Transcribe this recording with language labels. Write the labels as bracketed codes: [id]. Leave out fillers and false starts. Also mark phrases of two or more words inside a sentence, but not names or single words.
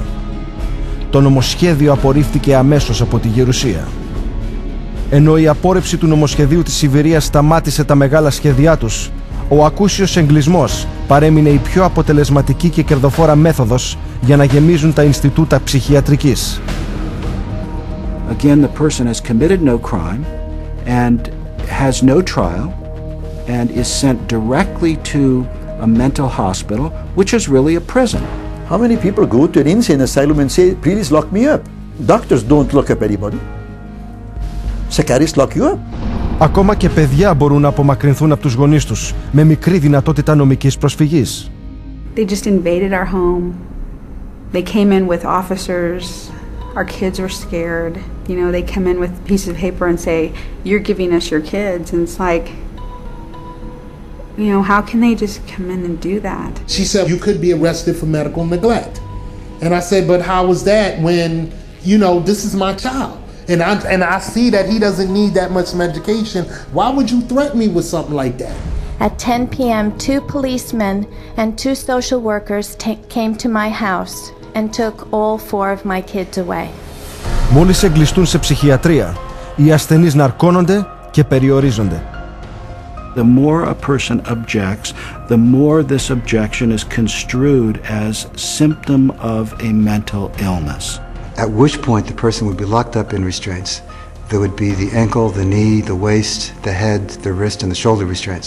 [el] Το νομοσχέδιο απορρίφθηκε αμέσως από τη Γερουσία. Ενώ η απόρρεψη του νομοσχεδίου της Σιβηρίας σταμάτησε τα μεγάλα σχέδιά τους, ο ακούσιος εγκλισμός παρέμεινε η πιο αποτελεσματική και κερδοφόρα μέθοδος για να γεμίζουν τα Ινστιτούτα ψυχιατρικής. [en] Again, the person has committed no crime and has no trial and is sent directly to a mental hospital, which is really a prison. How many people go to an insane asylum and say, please lock me up? Doctors don't lock up anybody. Psychiatrists lock you up. [el] Ακόμα και παιδιά μπορούν να απομακρυνθούν από τους γονείς τους με μικρή δυνατότητα νομικής προσφυγής. [en] They just invaded our home. They came in with officers. Our kids were scared. You know, they come in with pieces of paper and say, you're giving us your kids. And it's like, you know, how can they just come in and do that? She said, you could be arrested for medical neglect. And I said, but how is that when, you know, this is my child? And I see that he doesn't need that much medication. Why would you threaten me with something like that? At 10 p.m., 2 policemen and 2 social workers came to my house and took all 4 of my kids away. [el] Μόλις εγκλειστούν σε ψυχιατρία, οι ασθενείς ναρκώνονται και περιορίζονται. [en] The more a person objects, the more this objection is construed as symptom of a mental illness. At which point the person would be locked up in restraints. There would be the ankle, the knee, the waist, the head, the wrist, and the shoulder restraints.